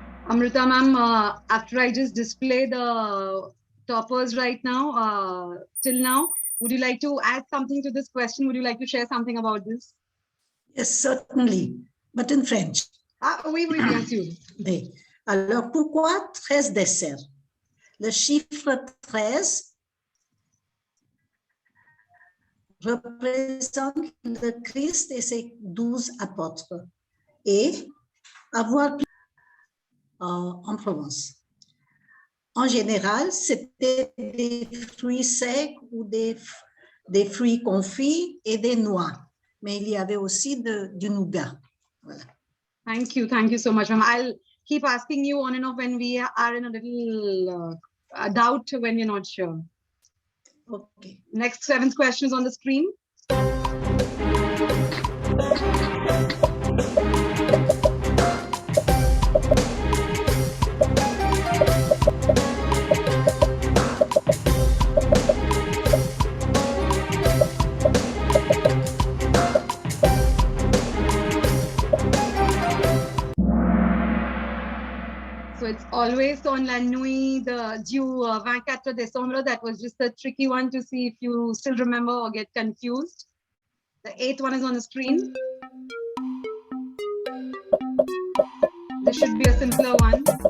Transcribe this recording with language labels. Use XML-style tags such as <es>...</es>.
<en>Amrita ma'am, after I just display the toppers right now, till now, would you like to add something to this question? Would you like to share something about this? Yes, certainly, but in French.</en> <fr>Ah, oui, oui, bien sûr. Oui. Alors, pourquoi 13 desserts? Le chiffre 13 représente le Christ et ses 12 apôtres. Et avoir en Provence. En général, c'était des fruits secs ou des fruits confits et des noix. Mais il y avait aussi du nougat. Voilà.</fr> <en>Thank you so much, ma'am. I'll keep asking you on and off when we are in a little doubt when we're not sure. Okay. Next 7th question is on the screen. So it's always on</en> <fr>la nuit du 24 décembre.</fr> <en>That was just a tricky one to see if you still remember or get confused. The 8th one is on the screen. This should be a simpler one.</en>